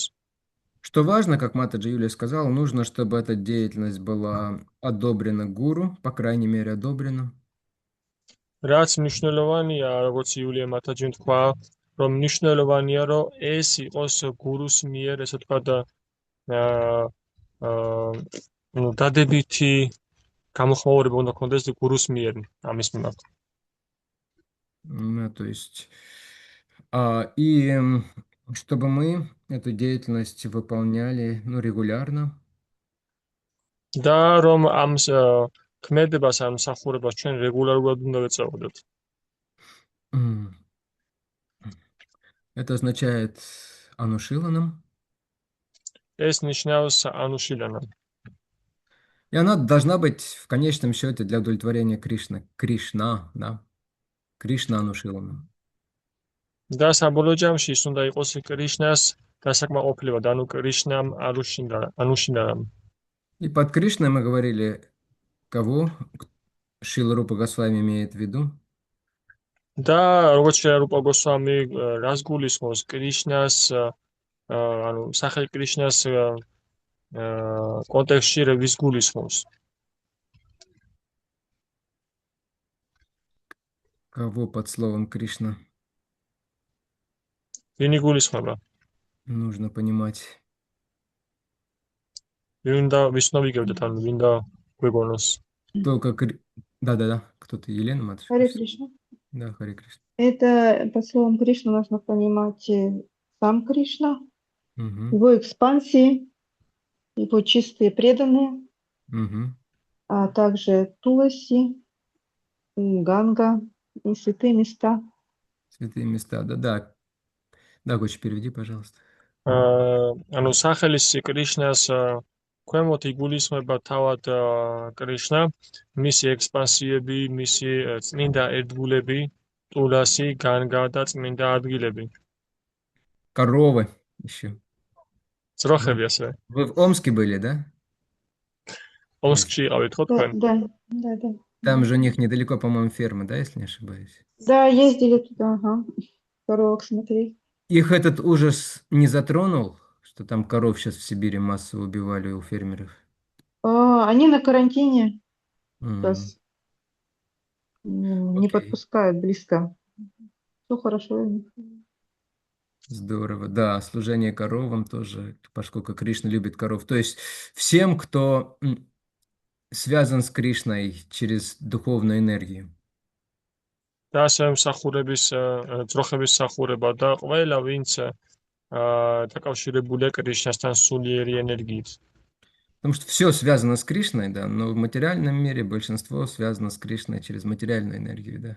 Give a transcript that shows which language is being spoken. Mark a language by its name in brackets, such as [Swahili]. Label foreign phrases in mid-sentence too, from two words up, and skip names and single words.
[Russian] Что важно, как Матаджи Юлия сказала, нужно, чтобы эта деятельность была одобрена гуру, по крайней мере, одобрена. [Georgian] რაც მნიშვნელოვანია, როგორც იულია მათაჯიმ თქვა, რომ მნიშვნელოვანია, რომ ეს იყოს გურუს მიერ, ესე ვთქვათ, დადებითი გამოხმაურება უნდა ქონდეს გურუს მიერ ამის მიმართ. [Russian] То есть, и чтобы мы эту деятельность выполняли, регулярно. [Georgian] და რომ ამ ქმედებას, ამ მსახურებას ჩვენ რეგულარულად უნდა ვეწეოდეთ. [Russian] Это означает анушиланам. [Georgian] ეს ნიშნავს анушиланам. [Russian] И она должна быть в конечном счете для удовлетворения Кришна, да? [Sanskrit] कृष्ण अनुशीलनम्. [Georgian] და საბოლოო ჯამში ის უნდა იყოს კრიშნას დასაკმაყოფილება, ანუ [Sanskrit] कृष्ण अनुशीलनम्. [Russian] И под Кришной мы говорили, кого Шрила Рупа Госвами имеет в виду? [Georgian] და როგორც შეიძლება რუპა გოსვამი რას გულისხმობს კრიშნას, ანუ სახელ კრიშნას კონტექსტში ვის გულისხმობს? [Russian] Кого под словом Кришна? [Georgian] ვინი გულისხმება? [Russian] Нужно понимать. [Georgian] ვინდა ვის უნდა ვიგებდეთ, ანუ ვინდა გვეგონოს? [Russian] Только Да. Кто-то, Елена Матушка? Харе Кришна. Да, Харе Кришна. Это под словом Кришна нужно понимать сам Кришна, Угу. его экспансии, его чистые преданные, Угу. а также Туласи, Ганга и святые места. Святые места, да. Да, Гочи, переведи, пожалуйста. [Georgian] ანუ სახელის კრიშნას ქვემოთ იგულისხმება თავად კრიშნა, მისი ექსპანსიები, მისი წმინდა ერთგულები, ტულასი, განგა და წმინდა ადგილები. [Russian] Коровы еще. [Georgian] ძროხები ასევე. [Russian] Вы в Омске были, да? [Georgian] ომსკში იყავით ხო თქვენ? [Russian] Да. Там же у них недалеко, по-моему, ферма, да, если не ошибаюсь? Да, ездили туда, ага. Коровок смотреть. Их этот ужас не затронул, что там коров сейчас в Сибири массово убивали у фермеров? Они на карантине, М, сейчас не Окей. подпускают близко. Все хорошо у них. Здорово, да, служение коровам тоже, поскольку Кришна любит коров. То есть всем, кто связан с Кришной через духовную энергию. [Georgian] და ასევე მსახურების ძროხების მსახურება და ყველა ვინც დაკავშირებულია კრიშნასთან სულიერი ენერგიით. [Russian] Потому что все связано с Кришной, да, но в материальном мире большинство связано с Кришной через материальную энергию, да.